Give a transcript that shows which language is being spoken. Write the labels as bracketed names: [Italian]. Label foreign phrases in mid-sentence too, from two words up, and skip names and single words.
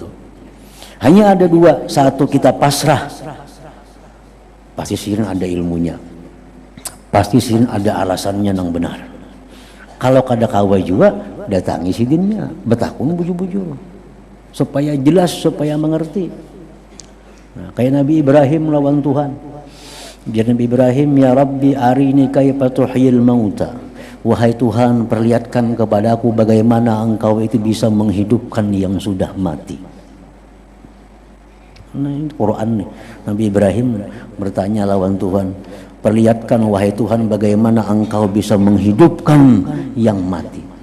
[Banjar] Hanya ada dua, satu kita pasrah, pasti sidin ada ilmunya, pasti sidin ada alasannya yang benar. Kalau kada kawa juga, datangi sidinnya, betakun bujur-bujur, supaya jelas, supaya mengerti. Nah, kayak Nabi Ibrahim lawan Tuhan. [Arabic] Biar Nabi Ibrahim, ya Rabbi arini kaifa tuhyil mauta. [Indonesian] Wahai Tuhan, perlihatkan kepadaku bagaimana engkau itu bisa menghidupkan yang sudah mati. [Banjar] Nah, ini Quran nih. Nabi Ibrahim bertanya lawan Tuhan, perlihatkan wahai Tuhan bagaimana engkau bisa menghidupkan yang mati.